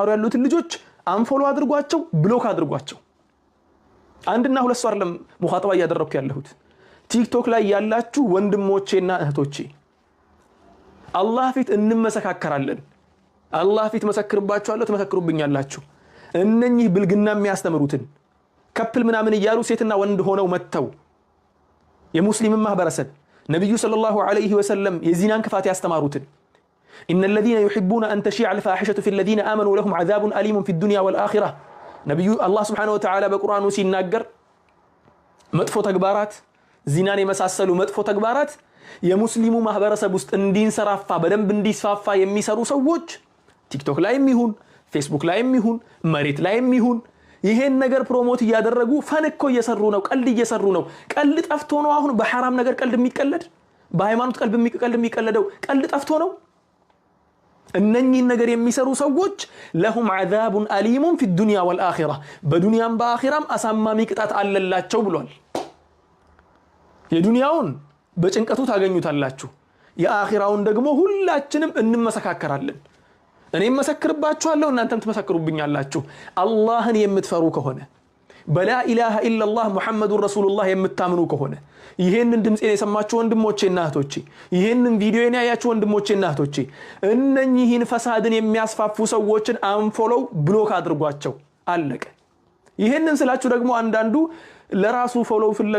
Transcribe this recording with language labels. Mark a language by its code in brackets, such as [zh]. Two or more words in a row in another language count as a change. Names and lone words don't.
[am] ያሉትን ልጆች አንፎሎ አድርጓቸው፣ ብሎክ አድርጓቸው። አንድና ሁለት ሰው አይደለም ሙኻጠባ ያደረኩ ያለሁት ቲክቶክ ላይ ያላችሁ ወንድሞቼና እህቶቼ አላህ ፊት እንመሰካከራለን። አላህ ፊት መሰክርባችኋለሁ፣ ተመሰክሩብኛላችሁ። እነኚህ ብልግና የሚያስተምሩትን ከፕል ምናምን እያሉ ሴትና ወንድ ሆነው መተው የሙስሊም ማህበረሰብ ነብዩ [ar] صلى الله عليه وسلم [am] የዚናን ክፋት ያስተማሩትን [ar] إن الذين يحبون أن تشيع الفاحشة في الذين آمنوا لهم عذاب أليم في الدنيا والآخرة نبي الله سبحانه وتعالى بقرآن [am] ሲናገር መጥፎ ተግባራት ዚናን የመሳሰሉ መጥፎ ተግባራት የሙስሊሙ ማህበረሰብ ውስጥ እንዲንሰራፋ በደንብ እንዲስፋፋ የሚሰሩ ሰዎች ቲክቶክ ላይም ይሁን ፌስቡክ ላይም ይሁን መሬት ላይም ይሁን ይሄን ነገር ፕሮሞት ያደረጉ ፈንኮ እየሰሩ ነው፣ ቀልድ እየሰሩ ነው። ቀልድ ጠፍቶ ነው አሁን በሐራም ነገር ቀልድ የሚቀለድ? በሃይማኖት ቀልድ የሚቀለደው ቀልድ ጠፍቶ ነው? እነኚህ ነገር የሚሰሩ ሰዎች [ar] لهم عذاب أليم في الدنيا والآخرة [am] በዱንያም በአኺራም አሳማሚ ቅጣት አለላቸው ብሏል። የዱንያውን በጭንቀቱ ታገኙታላችሁ፣ የአኺራውን ደግሞ ሁላችንም እንመሰካከራለን። እኔም መሰክርባችኋለሁ፣ እናንተም ትመሰክሩብኛላችሁ። አላህን የምትፈሩ ከሆነ [ar] بلا إله إلا الله محمد رسول الله [am] የምታምኑ ከሆነ ይሄንን ድምጼን የሰማችሁ ወንድሞቼና እህቶቼ ይሄንን ቪዲዮን ያያችሁ ወንድሞቼና እህቶቼ እነኚህን ፈሳድን የሚያስፋፉ ሰዎችን አንፎሎው ብሎክ አድርጓቸው አለቀ። ይሄንን ስላችሁ ደግሞ አንዳንዱ ለራሱ ፎሎው